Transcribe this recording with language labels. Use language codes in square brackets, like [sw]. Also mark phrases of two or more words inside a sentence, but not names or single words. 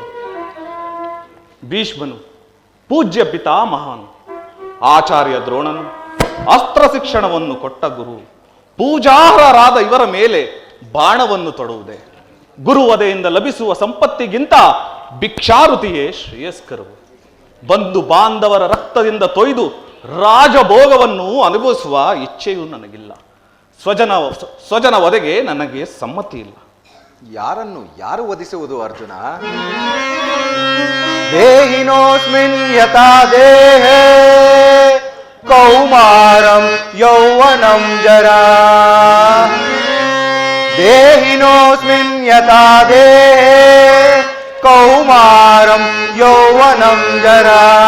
[kn] ಭೀಷ್ಮನು, ಪೂಜ್ಯ ಪಿತಾಮಹನು, ಆಚಾರ್ಯ ದ್ರೋಣನು, ಅಸ್ತ್ರ ಶಿಕ್ಷಣವನ್ನು ಕೊಟ್ಟ ಗುರು, ಪೂಜಾರ್ಹರಾದ ಇವರ ಮೇಲೆ ಬಾಣವನ್ನು ತೊಡುವುದೇ ಗುರುವದೆಯಿಂದ ಲಭಿಸುವ ಸಂಪತ್ತಿಗಿಂತ ಭಿಕ್ಷಾರುತಿಯೇ ಶ್ರೇಯಸ್ಕರವು. ಬಂಧು ಬಾಂಧವರ ರಕ್ತದಿಂದ ತೊಯ್ದು ರಾಜಭೋಗವನ್ನು ಅನುಭವಿಸುವ ಇಚ್ಛೆಯೂ ನನಗಿಲ್ಲ. ಸ್ವಜನ ವಧೆಗೆ ನನಗೆ ಸಮ್ಮತಿ ಇಲ್ಲ. ಯಾರನ್ನು ಯಾರು ವಧಿಸುವುದು ಅರ್ಜುನ? [sa] ದೇಹಿನೋಸ್ಮಿನ್ ಯಥಾ ದೇಹೇ ಕೌಮಾರಂ ಯೌವನಂ ಜರಾ ದೇಹಿನೋಸ್ಮಿನ್ ಯಥಾ ದೇಹೇ ಕೌಮಾರಂ ಯೌವನಂ ಜರಾ